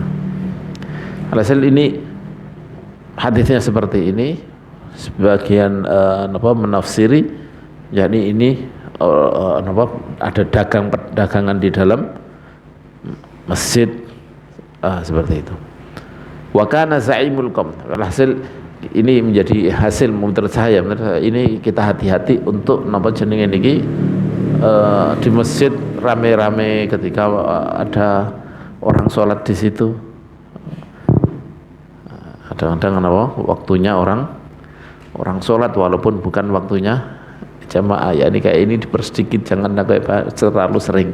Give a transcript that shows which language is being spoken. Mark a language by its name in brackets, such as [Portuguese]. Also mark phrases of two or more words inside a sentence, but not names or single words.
[Indonesian] Alhasil ini hadisnya seperti ini. Sebagian menafsiri, yakni ini ada dagangan di dalam masjid, seperti itu. [Arabic] وكان زعيم القوم. [Indonesian] Alhasil ini menjadi hasil menurut saya ini kita hati-hati untuk [Javanese] jenenge niki [Indonesian] di masjid rame-rame ketika ada orang sholat di situ. Kadang-kadang waktunya orang orang sholat walaupun bukan waktunya jamaah, ya ini kayak ini dipersedikit, jangan terlalu sering.